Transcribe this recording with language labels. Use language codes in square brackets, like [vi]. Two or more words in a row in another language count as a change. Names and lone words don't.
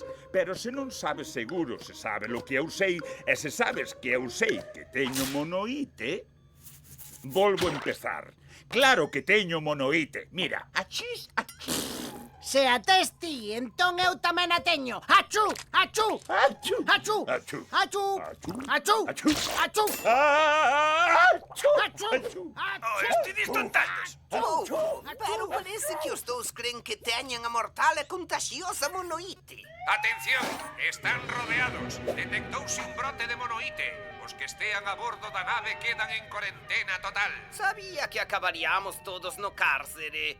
[gl] Pero se non sabes seguro se sabe lo que eu sei, e se sabes que eu sei que teño monoite, volvo a empezar. Claro que teño monoite. Mira, achís, achís. Se a tes ti, entón eu tamén a teño. Achú, achú, Achú, achú, achú, achú, achú, achú, achú, achú, achú, achú. Oh, estides tontados. Pero parece que os dous creen que teñen a mortal e contagiosa monoite. Atención, están rodeados. Detectouse un brote de monoite. Os que estean a bordo da nave quedan en cuarentena total. Sabía que acabaríamos todos no cárcere.